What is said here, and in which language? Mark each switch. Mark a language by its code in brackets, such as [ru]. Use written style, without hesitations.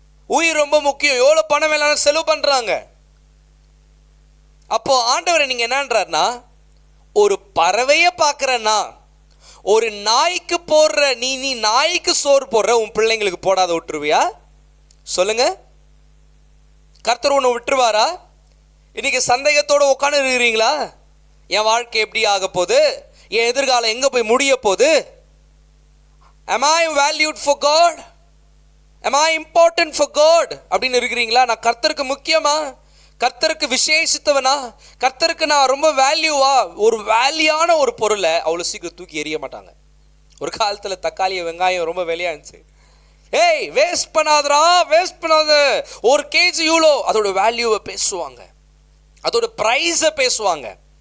[ta] உயிர் ரொம்ப முக்கியம், எவ்வளோ பணம் வேணாலும் செலவு பண்ணுறாங்க. அப்போ ஆண்டவரை நீங்கள் என்னன்றாருன்னா, ஒரு பறவையை பார்க்குறேன்னா, ஒரு நாய்க்கு போடுற நீ நாய்க்கு சோறு போடுற உன் பிள்ளைங்களுக்கு போடாத விட்டுருவியா? சொல்லுங்க. கர்த்தர் உன்னை விட்டுருவாரா? இன்னைக்கு சந்தேகத்தோடு உட்காந்து இருக்கிறீங்களா? என் வாழ்க்கை எப்படி ஆக போகுது, என் எதிர்காலம் எங்கே போய் முடிய போகுது? [en] Am I valued for God? Am I important for God [ta] அப்படின்னு இருக்கிறீங்களா? நான் கர்த்தருக்கு முக்கியமா, கர்த்தருக்கு விசேஷித்தவனா, கர்த்தருக்கு நான் ரொம்ப வேல்யூவா? ஒரு வேல்யூயான ஒரு பொருளை அவ்வளோ சீக்கிரம் தூக்கி எறிய மாட்டாங்க. ஒரு காலத்தில் தக்காளி வெங்காயம் ரொம்ப விலையா இருந்துச்சு. ஏய், வேஸ்ட் பண்ணாதரா, வேஸ்ட் பண்ணாத, ஒரு கேஜி இவ்வளோ, அதோட வேல்யூவை பேசுவாங்க, அதோட ப்ரைஸை பேசுவாங்க.